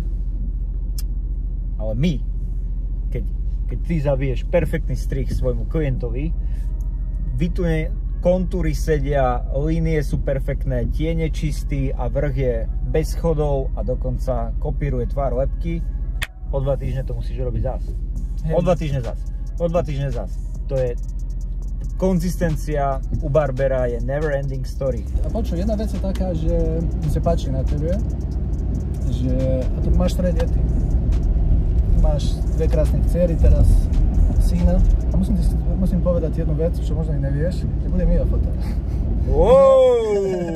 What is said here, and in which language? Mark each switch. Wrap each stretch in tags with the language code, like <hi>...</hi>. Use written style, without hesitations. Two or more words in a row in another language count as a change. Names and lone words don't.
<sk>Ale my, keď ty zabiješ perfektný strih svojmu klientovi, kontúry sedia, línie sú perfektné, tieň je čistý a vrch je bez schodov a dokonca kopíruje tvár lebky, o 2 týždne to musíš robiť zás. O 2 týždne zás. O 2 týždne zás. To je konzistencia u barbera, je</sk> <en>never ending story.</en> <sk>A počuj, jedna vec je taká, že mi sa páči na tebe, že a tu máš 3 deti. Máš 2 krásne dcery, teraz syna. A musím povedať jednu vec, čo možno i nevieš, že bude Mia foto.</sk>